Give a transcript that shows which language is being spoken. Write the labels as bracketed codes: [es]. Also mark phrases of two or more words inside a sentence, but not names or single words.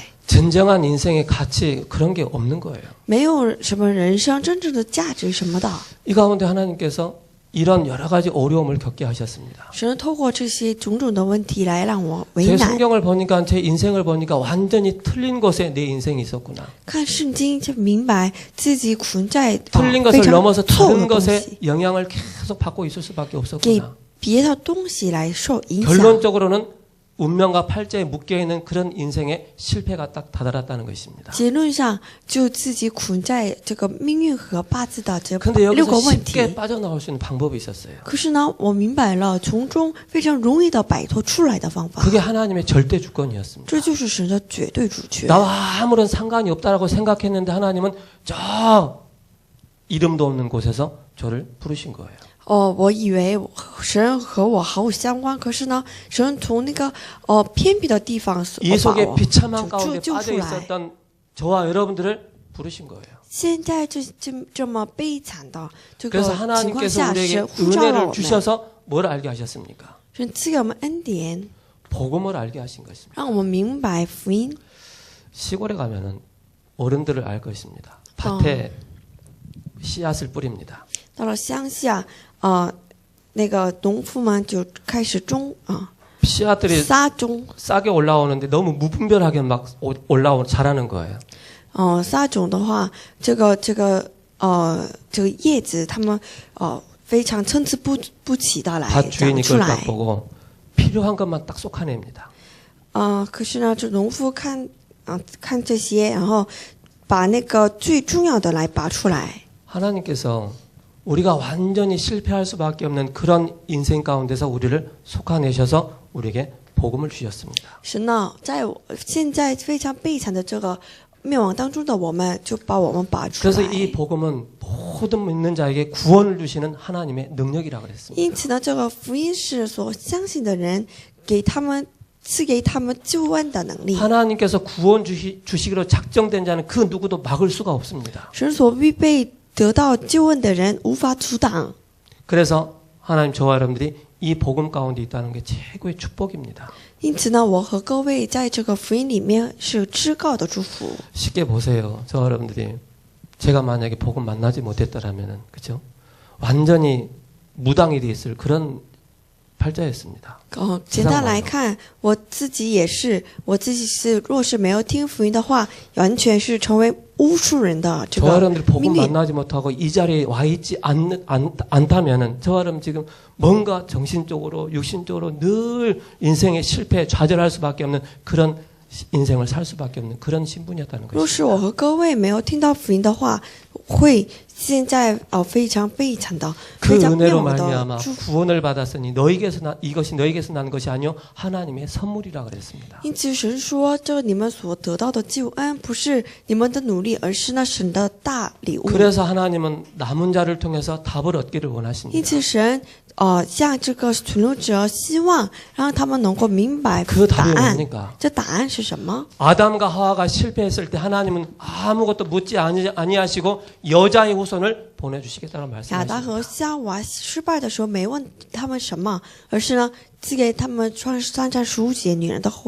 [ko] 진정한 인생의 가치 그런 게 없는 거예요. [zh] 没有什么人生真正的价值什么的。 [ko] 이 가운데 하나님께서 이런 여러 가지 어려움을 겪게 하셨습니다. [zh] 神透过这些种种的问题来让我为 [ko] 제 [zh] 难。 [ko] 성경을 보니까 제 인생을 보니까 완전히 틀린 곳에 내 인생이 있었구나. [zh] 看圣经就明白自己捆在 [ko] 틀린 [zh] 非 [ko] 것을 [zh] 常 [ko] 넘어서 [zh] 错误 [ko] 다른 [zh] 的东 [ko] 것에 [zh] 西， [ko] 영향을 계속 받고 있을 수밖에 [zh] 给 [ko] 없었구나. [zh] 别的东西来受影响。 [ko] 결론적으로는 운명과 팔자에 묶여있는 그런 인생의 실패가 딱 다다랐다는 것입니다. [zh] 结论上就自己捆在这个命运和八字的这 [ko] 근데 6 여기서 [zh] 个问 [ko] 쉽게 [zh] 题。 [ko] 빠져나올 수 있는 방법이 있었어요. [zh] 可是呢，我明白了从中非常容易的摆脱出来的方法， [ko] 그게 하나님의 절대 주권이었습니다. [zh] 这就是神的绝对主权。 [ko] 나와 아무런 상관이 없다라고 생각했는데 하나님은 저 이름도 없는 곳에서 저를 부르신 거예요. [zh] 我以为神和我毫无相关，可是呢，神从那个偏僻的地方 [ko] 이 [zh] 把 [ko] 속에 [zh] 我 [ko] 비참한 가운데 [zh] 救 [ko] 빠져 [zh] 出来。 [ko] 있었던 저와 여러분들을 부르신 거예요. [zh] 现在这么悲惨的这个 [ko] 그래서 [zh] 情况 [ko] 하나님께서 [zh] 下， [ko] 우리에게 [zh] 神呼召了 [ko] 은혜를 [zh] 我们， [ko] 주셔서 뭘 알게 하셨습니까? [zh] 神赐给我们恩典， [ko] 복음을 알게 하신 것입니다. [zh] 让我们明白福音。 [ko] 시골에 가면은 어른들을 알 것입니다. 밭에 씨앗을 뿌립니다. [zh] 到了乡下，那个农夫们就开始种 [ko] 씨앗들이 [zh] 撒种， [ko] 싸게 올라오는데 너무 무분별하게 막 자라는 거예요. [zh] 撒种的话，这个叶子，它们非常参差不齐的来 [ko] 밭 [zh] 长 [ko] 주인이 [zh] 出 [ko] 그걸 [zh] 来 [ko] 딱 。 보고 필요한 것만 딱 쏙하냅니다. [zh] 可是呢，这农夫看这些，然后把那个最重要的来拔出来。 [ko] 하나님께서 우리가 완전히 실패할 수밖에 없는 그런 인생 가운데서 우리를 속아내셔서 우리에게 복음을 주셨습니다. [zh] 神呢，在现在非常悲惨的这个灭亡当中的我们，就把我们拔出 [ko] 그래서 [zh] 来。 [ko] 이 복음은 모든 믿는 자에게 구원을 주시는 하나님의 능력이라고 그랬습니다. [zh] 因此呢，这个福音是所相信的人赐给他们救恩的能力。 [ko] 하나님께서 구원 주시기로 작정된 자는 그 누구도 막을 수가 없습니다. [zh] 神所预备得到救恩的人无法阻挡。 [ko] 그래서 하나님 저와 여러분들이 이 복음 가운데 있다는 게 최고의 축복입니다. [zh] 因此呢，我和各位在这个福音里面是至高的祝福。 [ko] 쉽게 보세요. 저와 여러분들이 제가 만약에 복음 만나지 못했더라면은 그죠? 완전히 무당이 돼 있을 그런 팔자였습니다. [zh] 简单来看，我自己也是，若是没有听福音的话，完全是成为巫术人的这 [ko] 저와 [zh] 个 [ko] 여러분들이 복음 [zh] 命令。 [ko] 만나지 못하고 이 자리에 와 있지 않다면은 저와 여러분 지금 뭔가 정신적으로 육신적으로 늘 인생의 실패에 좌절할 수밖에 없는 그런 인생을 살 수밖에 없는 그런 신분이었다는 [zh] 若是我 [ko] 것입니다. [zh] 和各位没有听到福音的话，会现在非常悲惨的， [ko] 그 [zh] 非常灭 [ko] 은혜로 [zh] 亡的 [ko] 말미암아 [zh] 祝福。 [ko] 구원을 받았으니 이것이 너에게서 나는 것이 아니요 하나님의 선물이라 그랬습니다. [zh] 因此神说，这你们所得到的救恩不是你们的努力，而是那神的大礼物。 [ko] 그래서 하나님은 남은 자를 통해서 답을 얻기를 [zh] 因 [ko] 원하십니다. [zh] 此神向这个存留者希望让他们能够明白 [ko] 그 [zh] 答 [ko] 답이 [zh] 案。 [ko] 뭡니까? [zh] 这答案是什么？ [ko] 아담과 하와가 실패했을 때 하나님은 아무것도 묻지 아니하시고 여자의 후손을 보내주시겠다는 [zh] 亚当 [ko] 말씀하십니다. [zh] 和夏娃失败的时候，没问他们什么，而是呢，赐给他们创世3章15节女人的后裔。